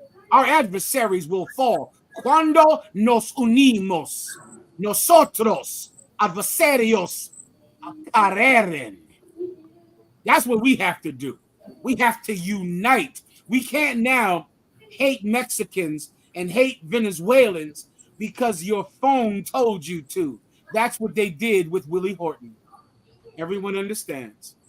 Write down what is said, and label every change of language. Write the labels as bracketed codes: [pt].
[en] Our adversaries will fall. [es] Cuando nos unimos, nosotros adversarios caerán. [en] That's what we have to do. We have to unite. We can't now hate Mexicans and hate Venezuelans because your phone told you to. That's what they did with Willie Horton. Everyone understands.